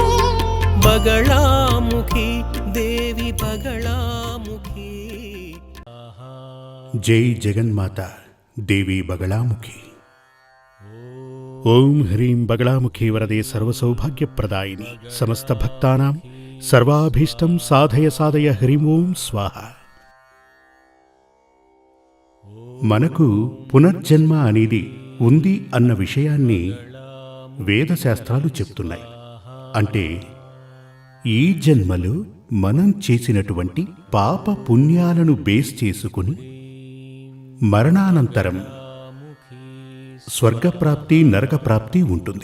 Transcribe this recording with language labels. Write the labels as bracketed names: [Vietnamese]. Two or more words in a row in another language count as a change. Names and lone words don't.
[Sanskrit] बगलामुखी देवी बगलामुखी। जय जगन्माता देवी बगलामुखी। ओम ह्रीं बगलामुखी वरदे सर्वसौभाग्यप्रदायिनी समस्त भक्तानां सर्वाभीष्टं साधय साधय ह्रीं ओं स्वाहा। [Telugu] మనకు పునర్జన్మ అనేది ఉంది అన్న విషయాన్ని వేదశాస్త్రాలు చెప్తున్నాయి. అంటే ఈ జన్మలో మనం చేసినటువంటి పాప పుణ్యాలను బేస్ చేసుకుని మరణానంతరం స్వర్గప్రాప్తి నరకప్రాప్తి ఉంటుంది.